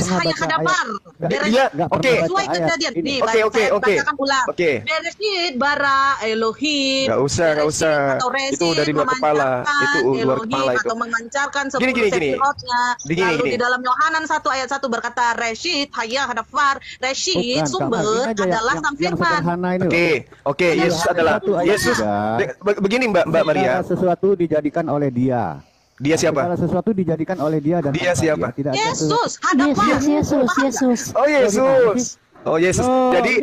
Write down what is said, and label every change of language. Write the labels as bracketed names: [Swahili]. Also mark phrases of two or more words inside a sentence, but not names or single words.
[Indonesian] hanya hadapar. Sesuai kejadian. Nih, bacakan ulang. [Hebrew] בראשית ברא אלוהים. [Indonesian] Nggak usah. Itu dari luar kepala. Itu luar kepala itu. Atau memancarkan 10 sefirotnya. Lalu di dalam Yohanan 1 ayat 1 berkata [Hebrew] ראשית היה הדבר. [Indonesian] Reshit sumber adalah sang firman. Oke. Yesus adalah Yesus. Begini Mbak Maria. Sesuatu dijadikan oleh dia. Dia siapa? Segala sesuatu dijadikan oleh dia dan dia siapa? Dia, Yesus, hadapan. Yesus. Oh Yesus. Oh Yesus. Jadi